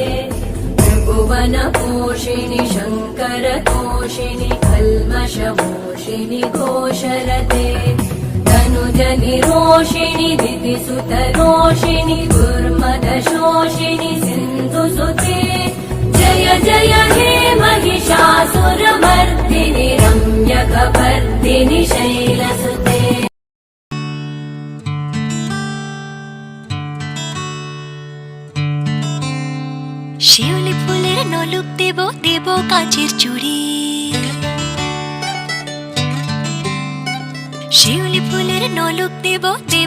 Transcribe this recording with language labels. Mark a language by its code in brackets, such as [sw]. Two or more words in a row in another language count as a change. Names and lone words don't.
[sa] त्रिभुवनपोषिणि शङ्करतोषिणि कल्मषमोषिणि घोषरते, तनुजनिरोषिणि दितिसुतरोषिणि दुर्मदशोषिणि सिन्धुसुते, जय जय हे महिषासुरमर्दिनि रम्यकपर्दिनि शैलसुते। [bn] শিউলি ফুলের নলুক দেব দেব কাঁচের চুড়ি, শিউলি ফুলের নলুক দেব দেব